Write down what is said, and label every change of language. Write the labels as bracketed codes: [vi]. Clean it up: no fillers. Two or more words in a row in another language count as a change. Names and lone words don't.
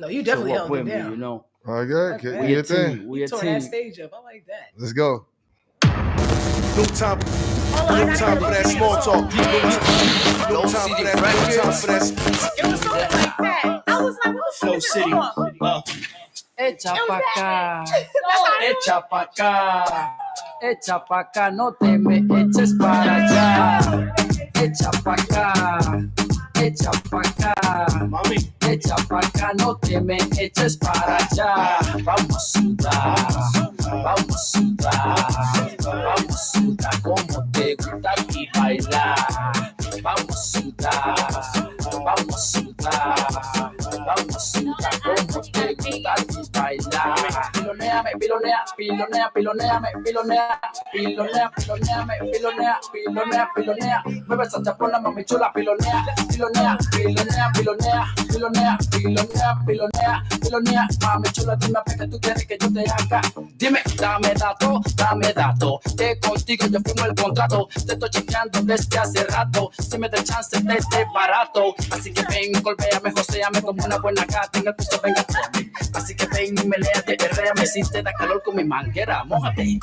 [en] No, you definitely held it down. Me, you know. All right, good. We a team. We tore that stage up. I like that. Let's go. No time for that small talk. No time for that. It was something like that. I was like, what's Flow City. [es] Echa pa' acá, echa pa' acá, echa pa' acá, no te me eches para allá. Echa pa' acá, echa pa' acá, mami, echa pa' acá, no te me eches para allá. Vamos a sudar, vamos a sudar, vamos a sudar como te gusta y bailar. Vamos a sudar, vamos a sudar, vamos a sudar como te gusta y bailar. Piloneame, pilonea, pilonea, piloneame, pilonea, pilonea, piloneame, pilonea, pilonea, pilonea. Mueve esa chapona, mami chula, pilonea, pilonea, pilonea, pilonea, pilonea, pilonea, pilonea, pilonea. Mami chula, dime que tú quieres que yo te haga. Dime, dame dato, que contigo yo firmo el contrato. Te estoy chequeando desde hace rato. Si me da chance de este barato. Así que ven, golpéame, joséame como una buena gata. En el piso venga tóame. Así que ven, meléate, herréame. Si te da calor con mi manguera, mójate.